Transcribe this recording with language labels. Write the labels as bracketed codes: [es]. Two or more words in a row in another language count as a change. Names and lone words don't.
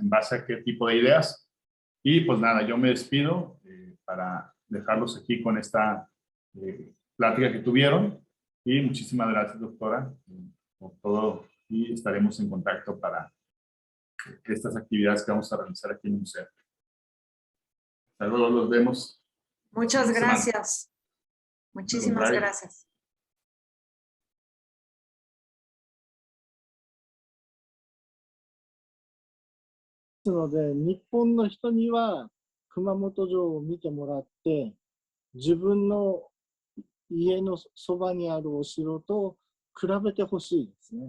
[es] ¿En base a qué tipo de ideas? Y pues nada, yo me despido para dejarlos aquí con esta plática que tuvieron, y muchísimas gracias, doctora, por todo, y estaremos en contacto para estas actividades que vamos a realizar aquí en el museo. Hasta luego, los vemos. Muchas gracias. Muchísimas gracias. [ja] ですので、日本の人には熊本城を見てもらって、自分の家のそばにあるお城と比べてほしいですね。